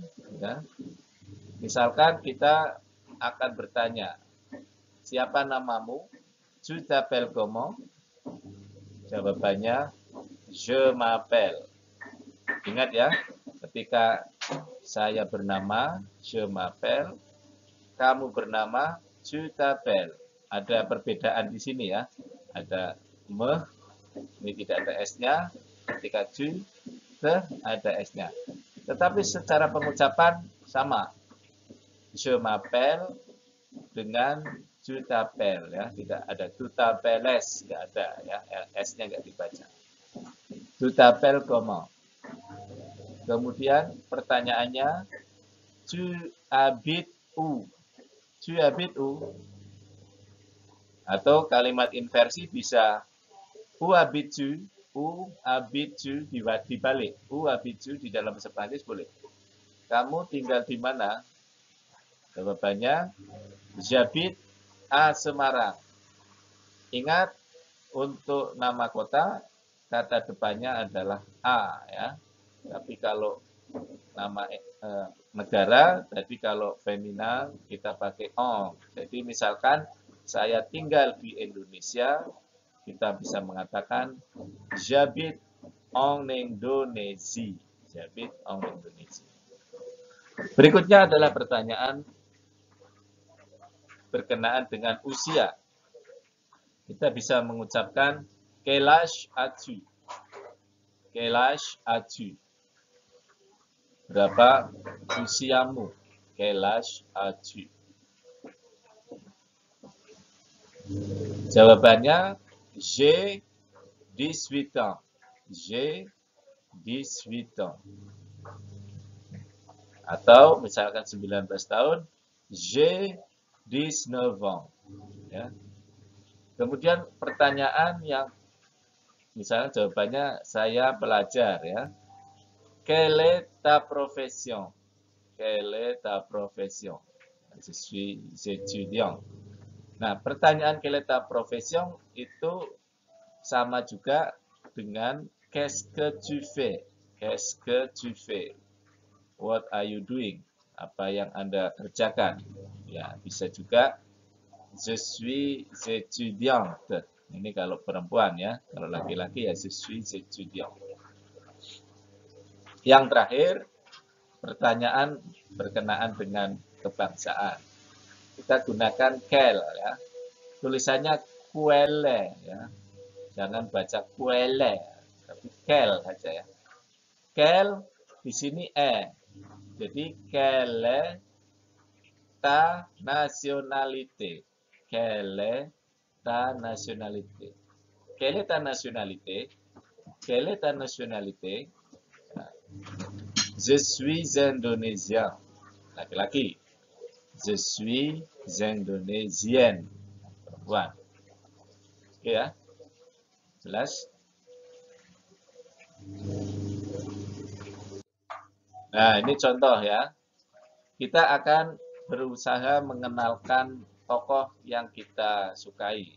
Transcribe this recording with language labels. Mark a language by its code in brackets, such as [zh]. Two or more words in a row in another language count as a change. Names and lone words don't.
[id] Ya. Misalkan kita akan bertanya, siapa namamu? [fr] Tu t'appelles comment? [id] Jawabannya, [fr] je m'appelle. [id] Ingat ya, ketika saya bernama, [fr] je m'appelle, [id] kamu bernama, [fr] tu t'appelles. [id] Ada perbedaan di sini ya, ada me, ini tidak ada S-nya, ketika tu, te, ada S-nya. Tetapi secara pengucapan sama. [fr] Je m'appelle [id] dengan [fr] tu t'appelles [id] ya, tidak ada [fr] tu t'appelles, [id] tidak ada ya, S-nya nggak dibaca. [fr] Tu t'appelles comment? [id] Kemudian pertanyaannya, [fr] tu habites où? Tu habites où? [id] Atau kalimat inversi bisa [fr] où habites-tu? Où habites-tu [id] dibalik. [fr] Où habites-tu [id] di dalam bahasa Prancis boleh. Kamu tinggal di mana? Jawabannya, [fr] j'habite à Semarang. [id] Ingat, untuk nama kota, kata depannya adalah A ya. Tapi kalau nama negara, tadi kalau femina kita pakai on. Jadi misalkan saya tinggal di Indonesia, kita bisa mengatakan [fr] j'habite en Indonésie. J'habite en Indonésie. [id] Berikutnya adalah pertanyaan berkenaan dengan usia. Kita bisa mengucapkan [fr] quel âge as-tu? Quel âge as-tu? [id] Berapa usiamu? [fr] Quel âge as-tu? Jawabannya, j'ai 18 ans. J'ai 18 ans. [id] Atau misalkan 19 tahun, [fr] j'ai 19 ans. [id] Ya. Kemudian pertanyaan yang misalnya jawabannya saya pelajar ya. [fr] Quelle est ta profession? Quelle est ta profession? Je suis étudiant. [id] Nah, pertanyaan [fr] quelle est ta profession [id] itu sama juga dengan [fr] qu'est-ce que tu fais? Qu'est-ce que tu fais? [en] What are you doing? [id] Apa yang Anda kerjakan? Ya, bisa juga [fr] je suis étudiante. [id] Ini kalau perempuan ya, kalau laki-laki ya [fr] je suis étudiant. [id] Yang terakhir, pertanyaan berkenaan dengan kebangsaan. Kita gunakan quel ya. Tulisannya quelle ya. Jangan baca quelle, tapi quel saja ya. [fr] Quel [id] di sini Jadi [fr] quelle ta nationalité? Quelle ta nationalité? Quelle est ta nationalité? Quelle est ta nationalité? Je suis indonésien. [id] Laki-laki. [fr] Je suis indonésienne. [id] Perempuan. Oke ya. Jelas? Nah, ini contoh ya. Kita akan berusaha mengenalkan tokoh yang kita sukai.